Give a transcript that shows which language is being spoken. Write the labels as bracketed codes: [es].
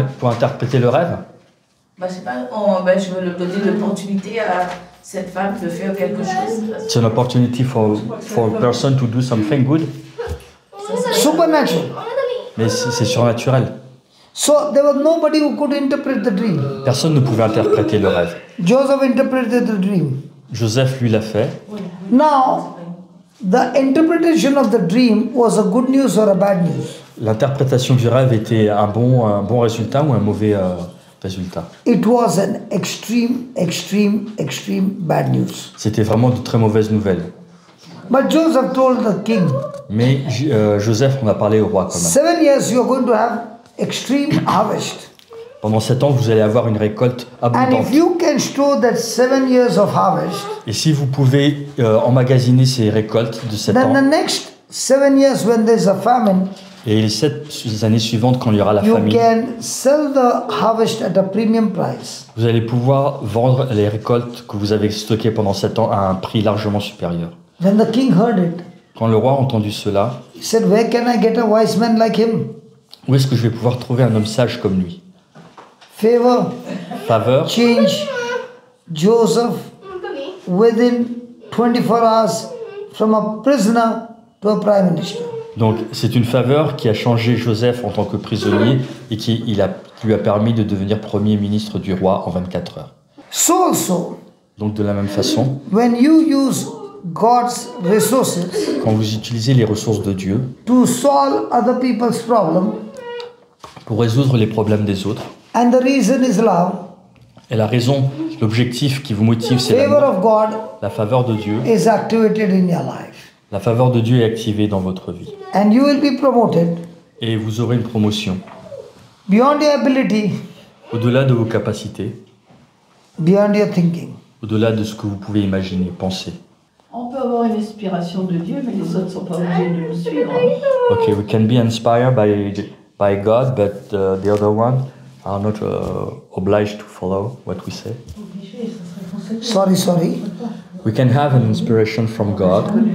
[fr] pour interpréter le rêve. Bah, je sais pas, je veux donner l'opportunité à cette femme de faire quelque chose. [en] It's an opportunity for a person to do something good. Supernatural. [fr] Mais c'est surnaturel. [en] So there was nobody who could interpret the dream. [fr] Personne ne pouvait interpréter le rêve. [en] Joseph interpreted the dream. [fr] Joseph, lui, l'a fait. [en] Now, the interpretation of the dream was a good news or a bad news. [fr] L'interprétation du rêve était un bon résultat ou un mauvais résultat. [en] It was an extreme bad news. [fr] C'était vraiment de très mauvaises nouvelles. [en] But Joseph told the king, [fr] Mais Joseph, on a parlé au roi quand même. [en] 7 years you are going to have extreme harvest. [fr] Pendant 7 ans, vous allez avoir une récolte [en] And [fr] abondante. [en] if you can store that 7 years of harvest, [fr] Et si vous pouvez emmagasiner ces récoltes de 7 [en] then the [fr] ans, [en] next 7 years when there's a famine, [fr] et les 7 années suivantes, quand il y aura la [en] you [fr] famine, [en] can sell the harvest at a premium price. [fr] vous allez pouvoir vendre les récoltes que vous avez stockées pendant 7 ans à un prix largement supérieur. [en] When the king heard it, [fr] Quand le roi a entendu cela, [en] he said, where can I get a wise man like him? [fr] où est-ce que je vais pouvoir trouver un homme sage comme lui? [en] Favor, [fr] Faveur, [en] change Joseph within 24 hours from a prisoner to a prime minister. [fr] donc c'est une faveur qui a changé Joseph en tant que prisonnier et qui lui a permis de devenir premier ministre du roi en 24 heures. [en] So also, [fr] Donc de la même façon, [en] when you use God's resources [fr] quand vous utilisez les ressources de Dieu [en] to solve other people's problem, [fr] pour résoudre les problèmes des autres, [en] and the reason is love, [fr] et la raison, l'objectif qui vous motive, c'est [en] favor [fr] l'amour, [en] of God [fr] la faveur de Dieu. [en] is activated in your life. [fr] La faveur de Dieu est activée dans votre vie. [en] And you will be promoted [fr] Et vous aurez une promotion [en] beyond your ability, [fr] au-delà de vos capacités, [en] beyond your thinking. [fr] au-delà de ce que vous pouvez imaginer, penser. On peut avoir une inspiration de Dieu, mais les autres ne sont pas obligés de nous suivre. [en] Okay, we can be inspired by God, but the other one are not obliged to follow what we say. Sorry. We can have an inspiration from God,